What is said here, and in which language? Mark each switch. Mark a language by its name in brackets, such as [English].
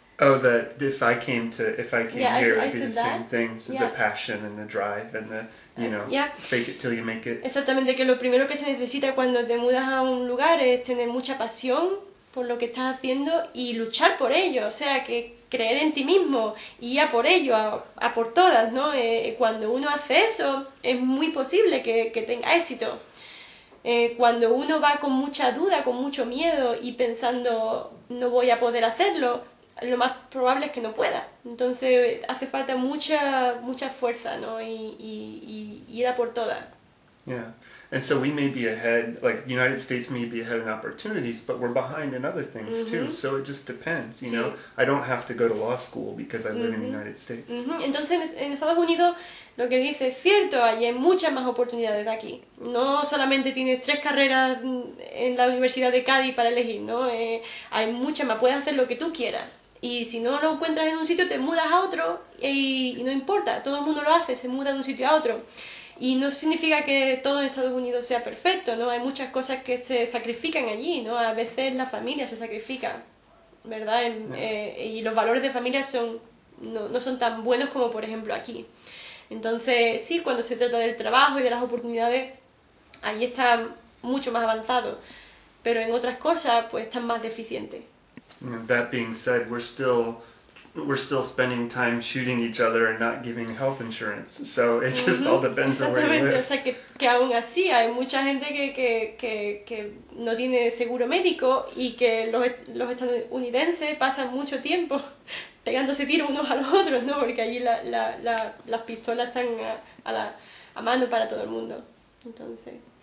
[English] Oh, that if I came here, it would be the same that. things, the passion and the drive and the, fake it till you make it. [Spanish] Exactamente, que lo primero que se necesita cuando te mudas a un lugar es tener mucha pasión por lo que estás haciendo y luchar por ello, o sea, que creer en ti mismo y a por ello, a por todas, ¿no? Cuando uno hace eso, es muy posible que tenga éxito. Cuando uno va con mucha duda, con mucho miedo y pensando no voy a poder hacerlo, lo más probable es que no pueda. Entonces hace falta mucha fuerza, ¿no? Y ir a por todas. [English] Yeah, and so we may be ahead, like the United States may be ahead in opportunities, but we're behind in other things too, so it just depends, you know. I don't have to go to law school because I live in the United States. [Spanish] Entonces en Estados Unidos lo que dice es cierto, hay muchas más oportunidades de aquí. No solamente tienes 3 carreras en la Universidad de Cádiz para elegir, ¿no? Hay muchas más, puedes hacer lo que tú quieras. Y si no lo encuentras en un sitio, te mudas a otro y no importa, todo el mundo lo hace, se muda de un sitio a otro. Y no significa que todo en Estados Unidos sea perfecto, ¿no? Hay muchas cosas que se sacrifican allí, ¿no? A veces la familia se sacrifica, ¿verdad? Y los valores de familia no son tan buenos como, por ejemplo, aquí. Entonces, sí, cuando se trata del trabajo y de las oportunidades, allí está mucho más avanzado. Pero en otras cosas, pues, están más deficientes. [English] That being said, we're still spending time shooting each other and not giving health insurance. So it just all depends on where you live. [Spanish] O sea, que aún así hay mucha gente que no tiene seguro médico y que los estadounidenses pasan mucho tiempo pegándose tiros unos a los otros, ¿no? Porque allí las pistolas están a mano para todo el mundo. Entonces...